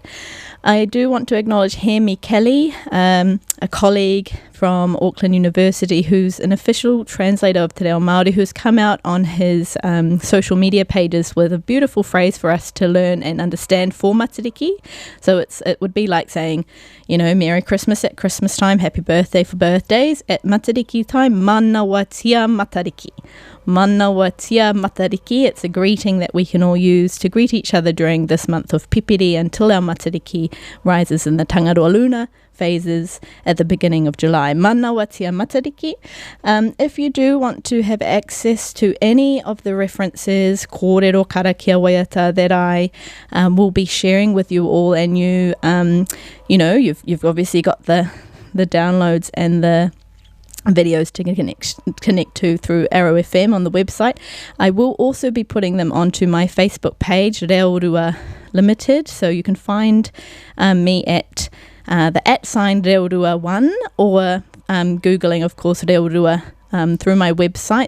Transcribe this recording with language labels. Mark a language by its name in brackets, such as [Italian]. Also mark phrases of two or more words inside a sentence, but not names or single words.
[English] I do want to acknowledge Hemi Kelly, a colleague from Auckland University who's an official translator of Te Reo Māori, who's come out on his social media pages with a beautiful phrase for us to learn and understand for Matariki. So it would be like saying, Merry Christmas at Christmas time, Happy Birthday for birthdays. At Matariki time, [Māori] Mana wa tia Matariki. Mana wa tia Matariki. [English] It's a greeting that we can all use to greet each other during this month of Pipiri until our Matariki rises in the Tangaroa Luna phases at the beginning of July. [Māori] Mana wa tia Matariki. [English] If you do want to have access to any of the references, [Māori] kōrero karakia waiata [English] that I will be sharing with you all, and you've obviously got the downloads and the videos to connect to through Arrow FM on the website. I will also be putting them onto my Facebook page, Reorua Limited, so you can find me at the @ Reorua1, or Googling, of course, Reorua through my website.